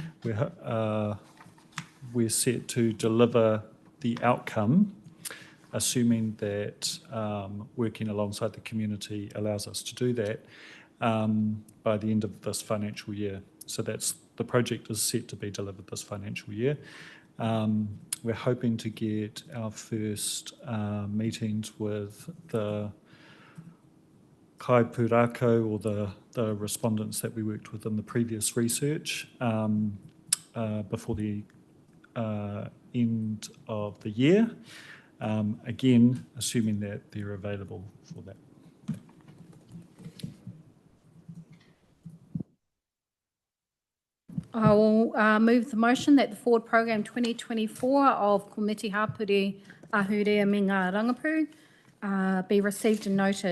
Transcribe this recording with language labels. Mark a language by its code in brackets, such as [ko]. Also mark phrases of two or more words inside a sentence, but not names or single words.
[en] We're set to deliver the outcome, assuming that working alongside the community allows us to do that by the end of this financial year. So the project is set to be delivered this financial year. We're hoping to get our first meetings with the [mi] kai pūrākau, [en] or the respondents that we worked with in the previous research before the end of the year. Again, assuming that they're available for that. I will move the motion that the forward program 2024 of Komiti Hapuri Ahurea me ngā Rangapu be received and noted.